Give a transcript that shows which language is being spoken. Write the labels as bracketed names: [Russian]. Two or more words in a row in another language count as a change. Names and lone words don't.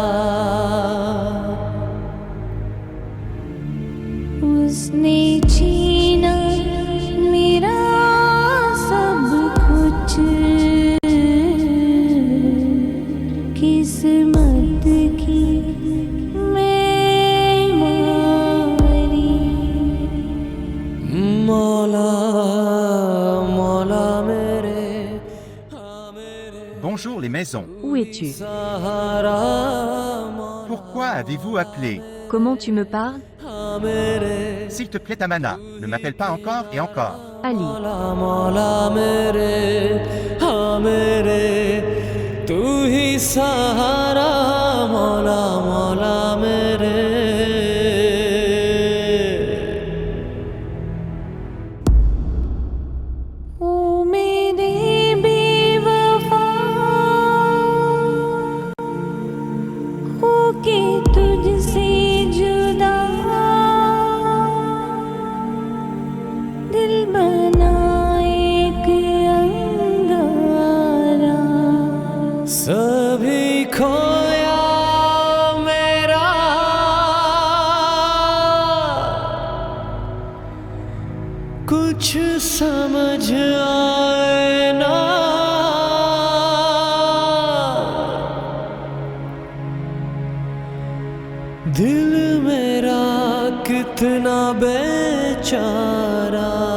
[Hindi] उसने छीना मेरा सब कुछ किस्मत की मैं मारी मौला मौला मेरे [French] Bonjour les maisons. Où es-tu? [Hindi] सहारा [French] Pourquoi avez-vous appelé? Comment tu me parles? [Hindi] मेरे [French] S'il te plaît, Amana, ne m'appelle pas encore et encore. Ali. [Hindi] मौला मौला मेरे हाँ मेरे तू ही सहारा मौला मौला मेरे ओ मेरे बेवफा होके तुझसे जुदा दिल बना एक अंगारा सभी खोया मेरा कुछ समझ आए ना दिल मेरा कितना बेचारा